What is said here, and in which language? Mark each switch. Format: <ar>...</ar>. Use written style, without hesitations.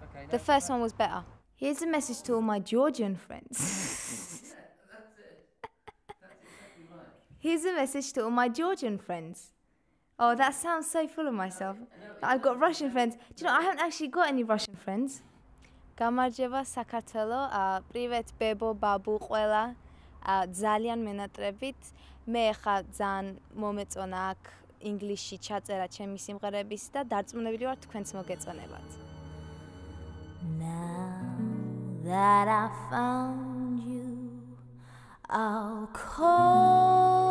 <en>The first one was better. Here's a message to all my Georgian friends. That's it. That's exactly right. Here's a message to all my Georgian friends. Oh, that sounds so full of myself. I've got Russian friends. Do you know, I haven't actually got any Russian friends.</en> <ka>Გამარჯობა საქართველო, привет ბებო, ბაბუ, ყველა. ძალიან მენატრებით. მე ხა ძალიან მომეწონა აქ ინგლისში ჩაწერა ჩემი სიმღერების და დარწმუნებული ვარ თქვენც მოგეწონებათ.</ka> <en>Now that I found you, I'll call</en>